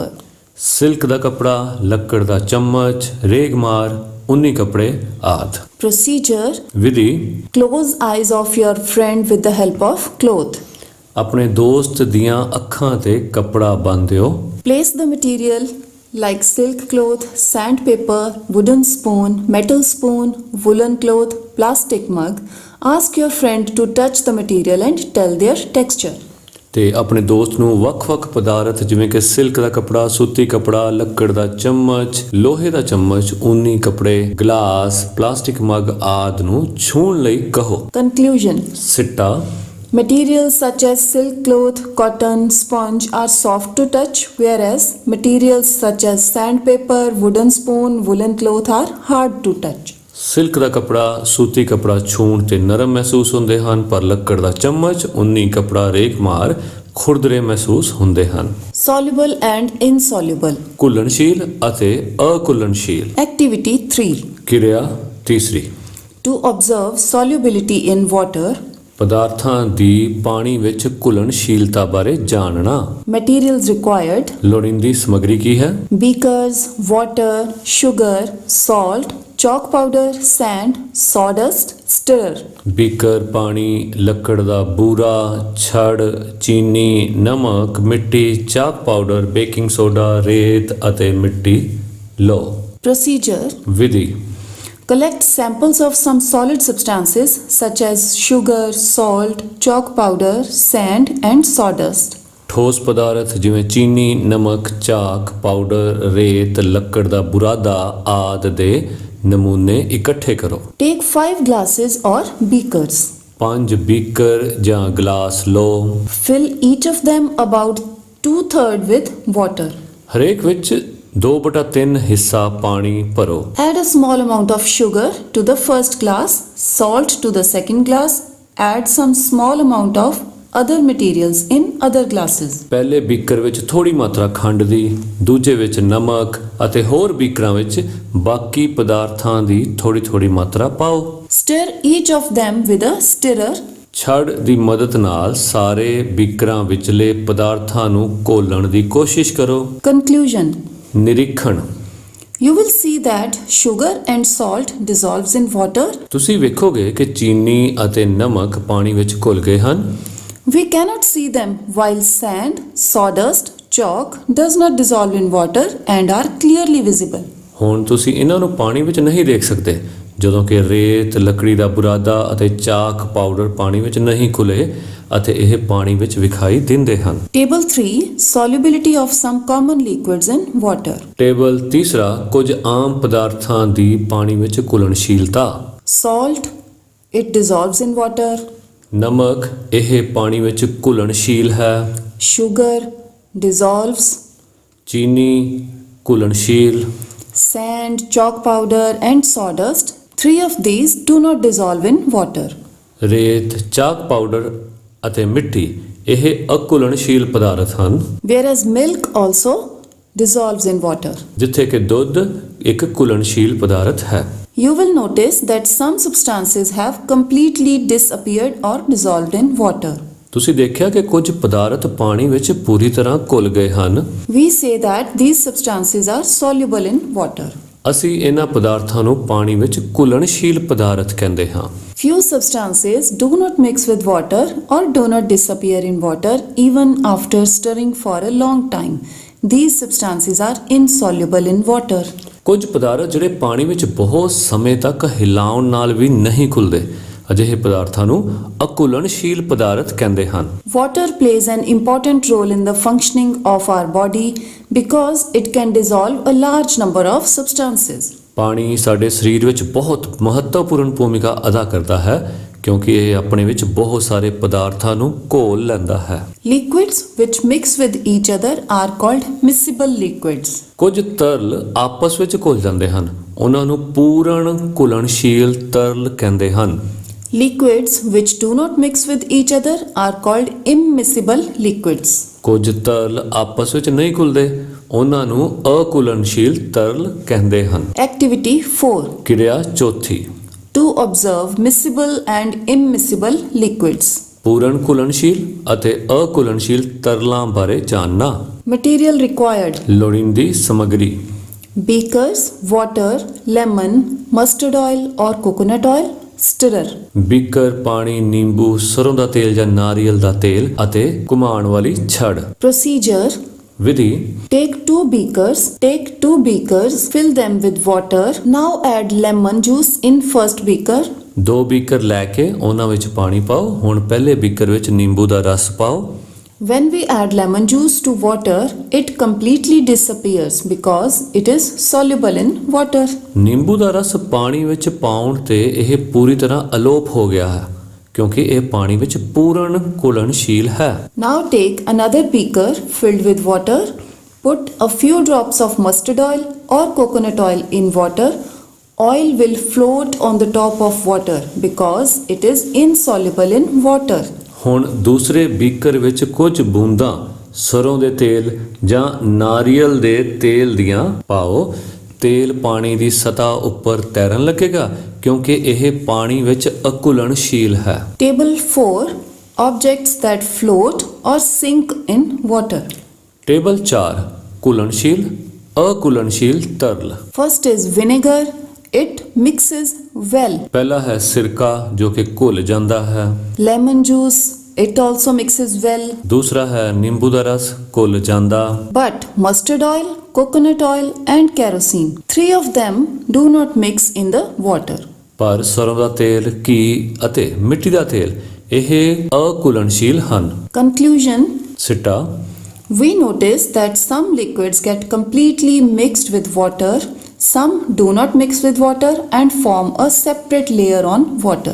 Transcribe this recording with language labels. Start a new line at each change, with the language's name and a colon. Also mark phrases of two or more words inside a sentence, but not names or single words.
Punjabi: ਸਿਲਕ ਦਾ ਕੱਪੜਾ, ਲੱਕੜ ਦਾ ਚਮਚ, ਰੇਗਮਾਰ, ਉੱਨੀ ਕੱਪੜੇ ਆਦਿ।
English: Procedure:
Punjabi: ਵਿਧੀ,
English: close eyes of your friend with the help of cloth.
Punjabi: ਆਪਣੇ ਦੋਸਤ ਦੀਆਂ ਅੱਖਾਂ ਤੇ ਕੱਪੜਾ ਬੰਨ੍ਹ ਦਿਓ।
English: Place the material like silk cloth, sandpaper, wooden spoon, metal spoon, woolen cloth, plastic mug. Ask your friend to touch the material and tell their texture.
Punjabi: ਤੇ ਆਪਣੇ ਦੋਸਤ ਨੂੰ ਵੱਖ-ਵੱਖ ਪਦਾਰਥ ਜਿਵੇਂ ਕਿ ਸਿਲਕ ਦਾ ਕੱਪੜਾ, ਸੂਤੀ ਕੱਪੜਾ, ਲੱਕੜ ਦਾ ਚਮਚ, ਲੋਹੇ ਦਾ ਚਮਚ, ਉੱਨੀ ਕੱਪੜੇ, ਗਲਾਸ,
English: plastic mug
Punjabi: ਆਦਿ ਨੂੰ ਛੂਹਣ ਲਈ ਕਹੋ।
English: Conclusion:
Punjabi: ਸਿੱਟਾ,
English: materials such as silk cloth, cotton, sponge are soft to touch, whereas materials such as sandpaper, wooden spoon, woolen cloth are hard to touch.
Punjabi: ਸਿਲਕ ਦਾ ਕੱਪੜਾ, ਸੂਤੀ ਕੱਪੜਾ ਛੂਹਣ ਤੇ ਨਰਮ ਮਹਿਸੂਸ ਹੁੰਦੇ ਹਨ ਪਰ ਲੱਕੜ ਦਾ ਚਮਚ, ਉੱਨੀ ਕੱਪੜਾ, ਰੇਗਮਾਰ ਖੁਰਦਰੇ ਮਹਿਸੂਸ ਹੁੰਦੇ ਹਨ।
English: Soluble and insoluble.
Punjabi: ਘੁਲਣਸ਼ੀਲ ਅਤੇ ਅਘੁਲਣਸ਼ੀਲ।
English: Activity 3.
Punjabi: ਕਿਰਿਆ ਤੀਸਰੀ,
English: To observe solubility in water.
Punjabi: ਪਦਾਰਥਾਂ ਦੀ ਪਾਣੀ ਵਿੱਚ ਘੁਲਣਸ਼ੀਲਤਾ ਬਾਰੇ ਜਾਣਨਾ।
English: Materials required:
Punjabi: ਲੋੜੀਂਦੀ ਸਮੱਗਰੀ ਕੀ ਹੈ?
English: beakers, water, sugar, salt, chalk powder, sand, sawdust, stirrer.
Punjabi: ਬੀਕਰ ਪਾਣੀ, ਲੱਕੜ ਦਾ ਬੂਰਾ, ਛੜ, ਚੀਨੀ, ਨਮਕ, ਮਿੱਟੀ,
English: chalk powder, baking soda,
Punjabi: ਰੇਤ ਅਤੇ ਮਿੱਟੀ ਲਓ।
English: Procedure:
Punjabi: विधि
English: collect samples of some solid substances such as sugar, salt, chalk powder, sand, and sawdust.
Punjabi: ਠੋਸ ਪਦਾਰਥ ਜਿਵੇਂ ਚੀਨੀ, ਨਮਕ, ਝਾਕ, ਪਾਊਡਰ, ਰੇਤ, ਲੱਕੜ ਦਾ ਬੁਰਾਦਾ ਆਦਿ ਦੇ ਨਮੂਨੇ ਇਕੱਠੇ ਕਰੋ।
English: Take 5 glasses or beakers.
Punjabi: 5 ਬੀਕਰ ਜਾਂ ਗਲਾਸ ਲਓ।
English: Fill each of them about 2/3 with water.
Punjabi: ਹਰੇਕ ਵਿੱਚ 2/3 ਹਿੱਸਾ ਪਾਣੀ ਭਰੋ।
English: Add a small amount of sugar to the first glass, salt to the second glass, add some small amount of other materials in other glasses.
Punjabi: ਪਹਿਲੇ ਬੀਕਰ ਵਿੱਚ ਥੋੜੀ ਮਾਤਰਾ ਖੰਡ ਦੀ, ਦੂਜੇ ਵਿੱਚ ਨਮਕ ਅਤੇ ਹੋਰ ਬੀਕਰਾਂ ਵਿੱਚ ਬਾਕੀ ਪਦਾਰਥਾਂ ਦੀ ਥੋੜੀ ਮਾਤਰਾ ਪਾਓ।
English: Stir each of them with a stirrer.
Punjabi: ਛੜ ਦੀ ਮਦਦ ਨਾਲ ਸਾਰੇ ਬੀਕਰਾਂ ਵਿਚਲੇ ਪਦਾਰਥਾਂ ਨੂੰ ਘੋਲਣ ਦੀ ਕੋਸ਼ਿਸ਼ ਕਰੋ।
English: Conclusion:
Punjabi: ਨਿਰੀਖਣ
English: you will see that sugar and salt dissolves in water.
Punjabi: ਤੁਸੀਂ ਵੇਖੋਗੇ ਕਿ ਚੀਨੀ ਅਤੇ ਨਮਕ ਪਾਣੀ ਵਿੱਚ ਘੁਲ ਗਏ ਹਨ।
English: We cannot see them while sand, sawdust, chalk does not dissolve in water and are clearly visible.
Punjabi: ਹੁਣ ਤੁਸੀਂ ਇਹਨਾਂ ਨੂੰ ਪਾਣੀ ਵਿੱਚ ਨਹੀਂ ਦੇਖ ਸਕਦੇ, ਜਦੋਂ ਕਿ ਰੇਤ, ਲੱਕੜੀ ਦਾ ਬੁਰਾਦਾ ਅਤੇ
English: chalk powder
Punjabi: ਪਾਣੀ ਵਿੱਚ ਨਹੀਂ ਘੁਲੇ ਅਤੇ ਇਹ ਪਾਣੀ ਵਿੱਚ ਵਿਖਾਈ ਦਿੰਦੇ ਹਨ।
English: Table 3: solubility of some common liquids in water.
Punjabi: ਟੇਬਲ ਤੀਸਰਾ ਕੁਝ ਆਮ ਪਦਾਰਥਾਂ ਦੀ ਪਾਣੀ ਵਿੱਚ ਘੁਲਣਸ਼ੀਲਤਾ।
English: Salt, it dissolves in water.
Punjabi: ਨਮਕ ਇਹ ਪਾਣੀ ਵਿੱਚ ਘੁਲਣਸ਼ੀਲ ਹੈ।
English: Sugar dissolves.
Punjabi: ਚੀਨੀ ਘੁਲਣਸ਼ੀਲ।
English: Sand, chalk powder, and sawdust, 3 of these do not dissolve in water.
Punjabi: ਰੇਤ,
English: chalk powder
Punjabi: ਅਤੇ ਮਿੱਟੀ ਇਹ ਅਘੁਲਣਸ਼ੀਲ ਪਦਾਰਥ ਹਨ।
English: Whereas milk also dissolves in water.
Punjabi: ਜਿੱਥੇ ਕਿ ਦੁੱਧ ਇੱਕ ਘੁਲਣਸ਼ੀਲ ਪਦਾਰਥ ਹੈ।
English: You will notice that some substances have completely disappeared or dissolved in water.
Punjabi: ਤੁਸੀਂ ਦੇਖਿਆ ਕਿ ਕੁਝ ਪਦਾਰਥ ਪਾਣੀ ਵਿੱਚ ਪੂਰੀ ਤਰ੍ਹਾਂ ਘੁਲ ਗਏ ਹਨ।
English: We say that these substances are soluble in water.
Punjabi: ਅਸੀਂ ਇਹਨਾਂ ਪਦਾਰਥਾਂ ਨੂੰ ਪਾਣੀ ਵਿੱਚ ਘੁਲਣਸ਼ੀਲ ਪਦਾਰਥ ਕਹਿੰਦੇ ਹਾਂ।
English: Few substances do not mix with water or do not disappear in water even after stirring for a long time. These substances are insoluble in water.
Punjabi: ਕੁਝ ਪਦਾਰਥ ਜਿਹੜੇ ਪਾਣੀ ਵਿੱਚ ਬਹੁਤ ਸਮੇਂ ਤੱਕ ਹਿਲਾਉਣ ਨਾਲ ਵੀ ਨਹੀਂ ਘੁਲਦੇ, ਅਜਿਹੇ ਪਦਾਰਥਾਂ ਨੂੰ ਅਘੁਲਣਸ਼ੀਲ ਪਦਾਰਥ ਕਹਿੰਦੇ ਹਨ।
English: Water plays an important role in the functioning of our body because it can dissolve a large number of substances.
Punjabi: ਪਾਣੀ ਸਾਡੇ ਸਰੀਰ ਵਿੱਚ ਬਹੁਤ ਮਹੱਤਵਪੂਰਨ ਭੂਮਿਕਾ ਅਦਾ ਕਰਦਾ ਹੈ ਕਿਉਂਕਿ ਇਹ ਆਪਣੇ ਵਿੱਚ ਬਹੁਤ ਸਾਰੇ ਪਦਾਰਥਾਂ ਨੂੰ ਘੋਲ ਲੈਂਦਾ ਹੈ।
English: Liquids which mix with each other are called miscible liquids.
Punjabi: ਕੁਝ ਤਰਲ ਆਪਸ ਵਿੱਚ ਘੁਲ ਜਾਂਦੇ ਹਨ, ਉਹਨਾਂ ਨੂੰ ਪੂਰਨ ਘੁਲਣਸ਼ੀਲ ਤਰਲ ਕਹਿੰਦੇ ਹਨ।
English: Liquids which do not mix with each other are called immiscible liquids.
Punjabi: ਕੁਝ ਤਰਲ ਆਪਸ ਵਿੱਚ ਨਹੀਂ ਘੁਲਦੇ, ਉਹਨਾਂ ਨੂੰ ਅਘੁਲਣਸ਼ੀਲ ਤਰਲ ਕਹਿੰਦੇ ਹਨ।
English: Activity 4:
Punjabi: ਕਿਰਿਆ ਚੌਥੀ
English: to observe miscible and immiscible liquids.
Punjabi: ਪੂਰਨ ਘੁਲਣਸ਼ੀਲ ਅਤੇ ਅਘੁਲਣਸ਼ੀਲ ਤਰਲਾਂ ਬਾਰੇ ਜਾਣਨਾ।
English: Material required:
Punjabi: ਲੋੜੀਂਦੀ ਸਮੱਗਰੀ
English: beakers, water, lemon, mustard oil or coconut oil, stirrer.
Punjabi: ਬੀਕਰ, ਪਾਣੀ, ਨਿੰਬੂ, ਸਰੋਂ ਦਾ ਤੇਲ ਜਾਂ ਨਾਰੀਅਲ ਦਾ ਤੇਲ ਅਤੇ ਘੁਮਾਉਣ ਵਾਲੀ ਛੜ।
English: Procedure:
Punjabi: ਵਿਧੀ
English: take 2 beakers, fill them with water. Now add lemon juice in first beaker.
Punjabi: 2 ਬੀਕਰ ਲੈ ਕੇ ਉਹਨਾਂ ਵਿੱਚ ਪਾਣੀ ਪਾਓ। ਹੁਣ ਪਹਿਲੇ ਬੀਕਰ ਵਿੱਚ ਨਿੰਬੂ ਦਾ ਰਸ ਪਾਓ।
English: When we add lemon juice to water, it completely disappears because it is soluble in water.
Punjabi: ਨਿੰਬੂ ਦਾ ਰਸ ਪਾਣੀ ਵਿੱਚ ਪਾਉਣ ਤੇ ਇਹ ਪੂਰੀ ਤਰ੍ਹਾਂ ਅਲੋਪ ਹੋ ਗਿਆ ਹੈ ਕਿਉਂਕਿ ਇਹ ਪਾਣੀ ਵਿੱਚ ਪੂਰਨ ਘੁਲਣਸ਼ੀਲ ਹੈ।
English: Now take another beaker filled with water. Put a few drops of mustard oil or coconut oil in water. Oil will float on the top of water because it is insoluble in water.
Punjabi: ਹੁਣ ਦੂਸਰੇ ਬੀਕਰ ਵਿੱਚ ਕੁਝ ਬੂੰਦਾਂ ਸਰੋਂ ਦੇ ਤੇਲ ਜਾਂ ਨਾਰੀਅਲ ਦੇ ਤੇਲ ਦੀਆਂ ਪਾਓ। ਤੇਲ ਪਾਣੀ ਦੀ ਸਤ੍ਹਾ ਉੱਪਰ ਤੈਰਨ ਲੱਗੇਗਾ ਕਿਉਂਕਿ ਇਹ ਪਾਣੀ ਵਿੱਚ ਅਘੁਲਣਸ਼ੀਲ ਹੈ।
English: Table 4: Objects that float or sink in water.
Punjabi: ਟੇਬਲ 4 ਘੁਲਣਸ਼ੀਲ ਅਘੁਲਣਸ਼ੀਲ ਤਰਲ।
English: First is vinegar. It mixes well.
Punjabi: ਪਹਿਲਾ ਹੈ ਸਿਰਕਾ ਜੋ ਕਿ ਘੁਲ ਜਾਂਦਾ ਹੈ।
English: Lemon juice. It also mixes well.
Punjabi: ਦੂਸਰਾ ਹੈ ਨਿੰਬੂ ਦਾ ਰਸ ਘੁਲ ਜਾਂਦਾ।
English: But mustard oil, coconut oil, and kerosene. 3 of them do not mix in the water.
Punjabi: ਪਰ ਸਰੋਂ ਦਾ ਤੇਲ, ਘੀ ਅਤੇ ਮਿੱਟੀ ਦਾ ਤੇਲ ਇਹ ਅਘੁਲਣਸ਼ੀਲ ਹਨ।
English: Conclusion:
Punjabi: ਸਿੱਟਾ
English: we notice that some liquids get completely mixed with water, some do not mix with water and form a separate layer on water.